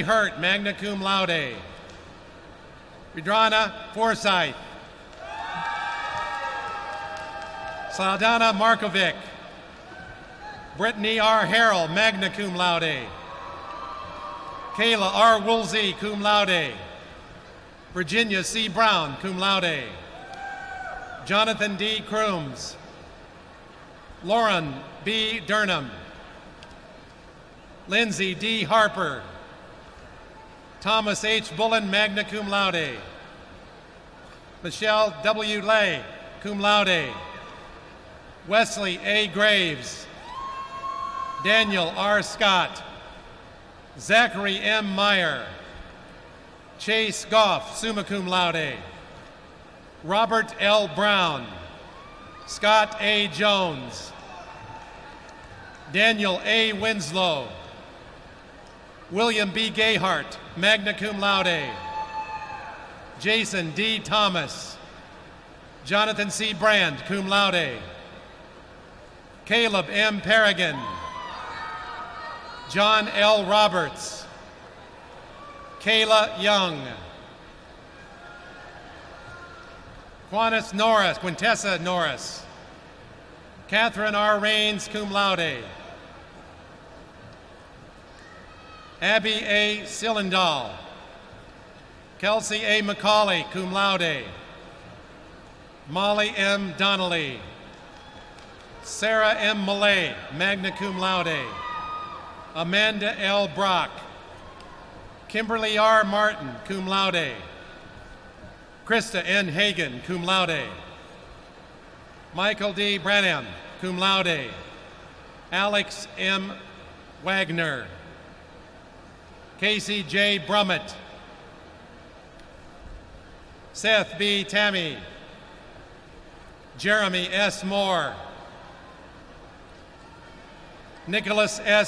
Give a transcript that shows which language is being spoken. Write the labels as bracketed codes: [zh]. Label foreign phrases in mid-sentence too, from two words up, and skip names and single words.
[en] Hurt, [la] magna cum laude, [en] Vidrana Forsyth, Saldana Markovic, Brittany R. Harrell, [la] magna cum laude, [en] Kayla R. Woolsey, [la] cum laude, [en] Virginia C. Brown, [la] cum laude, [en] Jonathan D. Crooms, Lauren B. Durnham, Lindsay D. Harper, Thomas H. Bullen, [la] magna cum laude, [en] Michelle W. Lay, [la] cum laude, [en] Wesley A. Graves, Daniel R. Scott, Zachary M. Meyer, Chase Goff, [la] summa cum laude, [en] Robert L. Brown, Scott A. Jones, Daniel A. Winslow, William B. Gayhart, [la] magna cum laude, [en] Jason D. Thomas, Jonathan C. Brand, [la] cum laude, [en] Caleb M. Paragon, John L. Roberts, Kayla Young, Quintessa Norris, Catherine R. Rains, [la] cum laude, [en] Abby A. Sillendahl, Kelsey A. McCauley, [la] cum laude, [en] Molly M. Donnelly, Sarah M. Millay, [la] magna cum laude, [en] Amanda L. Brock, Kimberly R. Martin, [la] cum laude, [en] Krista N. Hagan, [la] cum laude, [en] Michael D. Branham, [la] cum laude, [en] Alex M. Wagner, Casey J. Brummett, Seth B. Tammy, Jeremy S. Moore, Nicholas S.